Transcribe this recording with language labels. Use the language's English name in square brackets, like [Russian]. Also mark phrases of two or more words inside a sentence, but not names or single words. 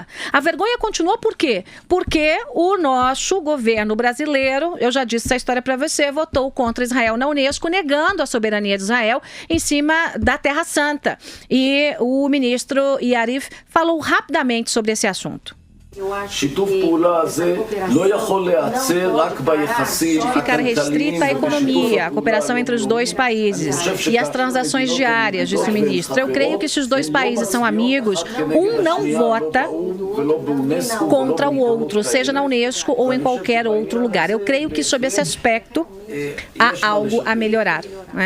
[Portuguese] A vergonha continua por quê? Porque o nosso governo brasileiro, eu já disse essa história para você, votou contra Israel na Unesco, negando a soberania de Israel em cima da Terra Santa. E o ministro Yarif falou rapidamente sobre esse assunto. [Hebrew] שיתוף פעולה הזה לא יכול להיעצר רק ביחסים [Portuguese] ficar restrita à economia, a cooperação entre os 2 países e as transações diárias, disse o ministro. Eu creio que se os 2 países são amigos, um não vota contra o outro, seja na Unesco ou em qualquer outro lugar. Eu creio que sob esse aspecto há algo a melhorar, né?